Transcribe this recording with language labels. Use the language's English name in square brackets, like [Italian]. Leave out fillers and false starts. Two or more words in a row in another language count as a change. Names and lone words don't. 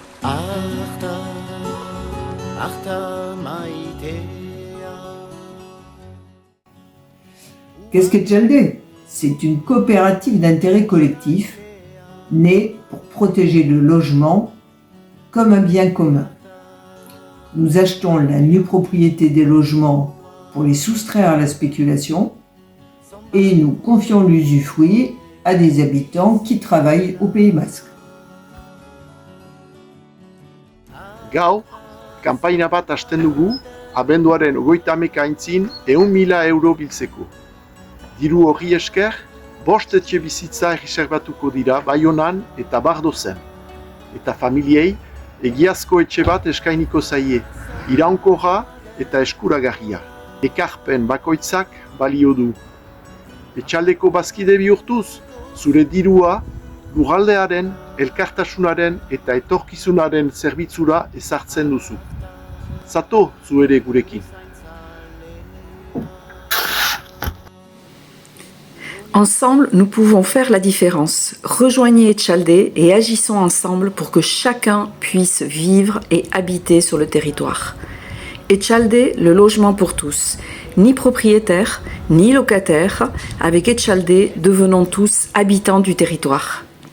[Basque] Arta, arta maitea. [French] Qu'est-ce que Etxalde? C'est une coopérative d'intérêt collectif née pour protéger le logement comme un bien commun. Nous achetons la nue propriété des logements pour les soustraire à la spéculation et nous confions l'usufruit à des habitants qui travaillent au Pays Basque. [Basque] Gaur, kanpaina bat hasten dugu, abenduaren 31 aintzin 100.000 euro biltzeko. Diru horri esker, 5 etxebizitza erreserbatuko dira Baionan eta Bardozen. Eta familiei, egiazko etxe bat eskainiko zaie, iraunkorra eta eskuragarria. Ekarpen bakoitzak balio du. Etxaldeko bazkide bihurtuz, zure dirua lurraldearen, elkartasunaren eta etorkizunaren zerbitzura ezartzen duzu. Zato zu ere gurekin. [French] Ensemble, nous pouvons faire la différence. Rejoignez Etxalde et agissons ensemble pour que chacun puisse vivre et habiter sur le territoire. Etxalde, le logement pour tous. Ni propriétaires, ni locataires, avec Etxalde, devenons tous habitants du territoire.